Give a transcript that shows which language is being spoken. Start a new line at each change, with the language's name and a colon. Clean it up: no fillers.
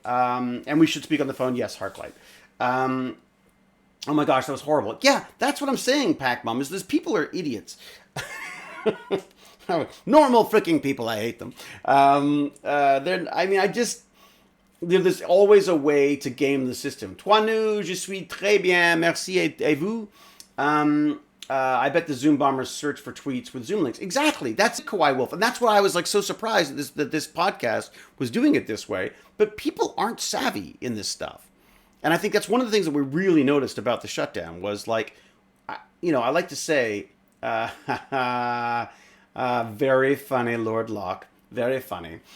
English: And we should speak on the phone. Yes, Harklight. Oh my gosh, that was horrible. Yeah, that's what I'm saying, Pac-Mom, is these people are idiots. Normal freaking people, I hate them. There's always a way to game the system.
French: Toi nous, je suis très bien, merci, et vous?
English: I bet the Zoom bombers search for tweets with Zoom links. Exactly. That's Kawaii Wolf. And that's why I was like so surprised that this podcast was doing it this way. But people aren't savvy in this stuff. And I think that's one of the things that we really noticed about the shutdown was like, I like to say, very funny, Lord Locke. Very funny.